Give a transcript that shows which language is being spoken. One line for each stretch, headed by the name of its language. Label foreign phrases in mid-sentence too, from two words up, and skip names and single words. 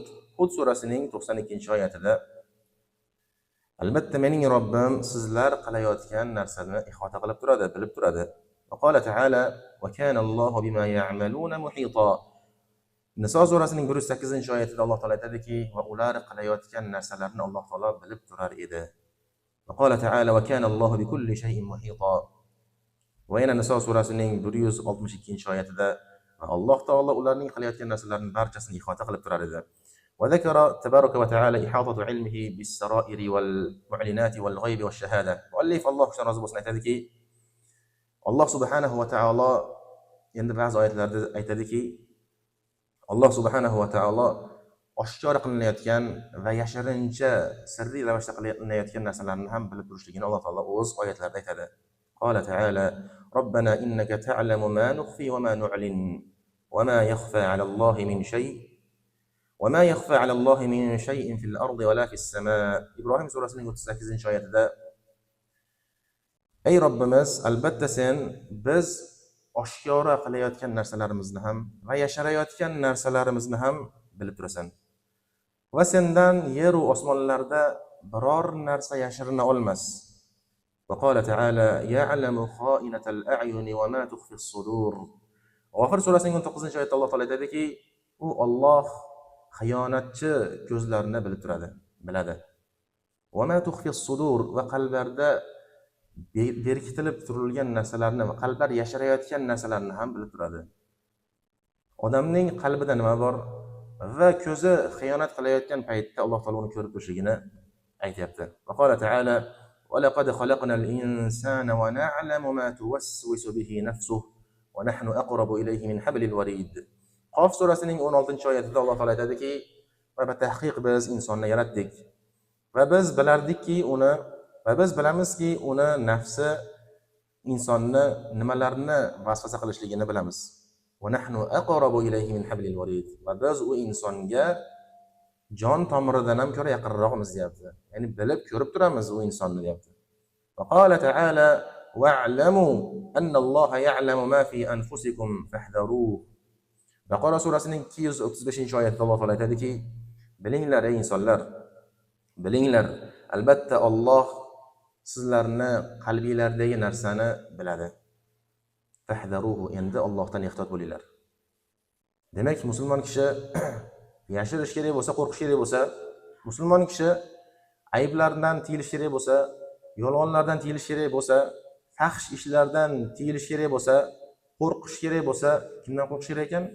Uzbek: Hud surasining 92-oyatida albatta mening Robbim sizlar qilayotgan narsani ihota qilib turadi, bilib turadi.
Arabic: وقال تعالى وكان الله بما يعملون محيطا.
Uzbek: Niso surasining 108-oyatida Alloh taolo aytadiki, va ular qilayotgan narsalarni Alloh taolo bilib turar edi.
Arabic: وقال تعالى وكان الله بكل شيء محيطا.
Uzbek: Va yana Niso surasining 162-oyatida Alloh taolo ularning qilayotgan narsalarini barchasini ihota qilib turar edi.
Arabic: وذكر تبارك وتعالى إحاطة علمه بالسرائر والمعلنات والغيب والشهادة. مؤلف الله
Uzbek: razı bo'lsin aytadiki, Alloh
Arabic: subhanahu va taolo
Uzbek: endi ba'zi oyatlarda aytadiki, Alloh
Arabic: subhanahu va taolo
Uzbek: oshkor qilinayotgan va yashirincha sirli ravishda qilinayotgan narsalarni ham bilib turishligini Alloh taolo o'z oyatlarida aytadi.
Arabic: قال تعالى ربنا إنك تعلم ما نخفي وما نعلن وما يخفى على الله من شيء' وما يخفى على الله من شيء في الأرض ولا في السماء.
Uzbek: İbrahim surasining 38-oyatida ey Robbimiz, albatta sen biz oshkora qilayotgan narsalarimizni ham va yashirayotgan narsalarimizni ham bilib turasan. Va sendan yer va osmonlarda biror narsa yashirina olmas.
Arabic: وقال تعالى يعلم خائنة الأعين وما تخفي الصدور.
Uzbek: G'ofir surasining 19-oyatida Alloh taolo aytadiki, u Alloh xiyonatchi ko'zlarni bilib turadi, biladi.
Arabic: وما تخفي الصدور,
Uzbek: va qalblarda berkitilib turilgan narsalarni va qalblar yashirayotgan narsalarni ham bilib turadi. Odamning qalbida nima bor va ko'zi xiyonat qilayotgan paytda Alloh taolo uni ko'rib turishligini aytayapti.
Arabic: وقال تعالى ولقد خلقنا الإنسان ونعلم ما توسوس به نفسه ونحن أقرب إليه من حبل الوريد.
Uzbek: Qof surasining 16-oyatida Alloh taolo aytadiki, va tahqiq biz insonni yaratdik va biz bilamizki uni nafsi insonni nimalarni vasvasa qilishligini bilamiz.
Arabic: ونحن أقرب إليه من حبل الوريد.
Uzbek: Va biz u insonga jon tomiridan ham ko'ra yaqinroqmiz deyapti. Ya'ni bilib ko'rib turamiz u insonni deyapti.
Arabic: وقال تعالى واعلموا أن الله يعلم ما في أنفسكم فاحذروه.
Uzbek: Baqara surasining 235-oyatida Alloh taolo aytadiki, bilinglar ey insonlar, bilinglar, albatta Alloh sizlarni qalbinglardagi narsani biladi. Fahdaruhu, endi Allohdan ehtiyot bo'linglar. Demak, musulmon kishi yashirish kerak bo'lsa, qo'rqish kerak bo'lsa, musulmon kishi ayblardan tiyilish kerak bo'lsa, yolg'onlardan tiyilish kerak bo'lsa, fahsh ishlardan tiyilish kerak bo'lsa, qo'rqish kerak bo'lsa, kimdan qo'rqish kerak ekan?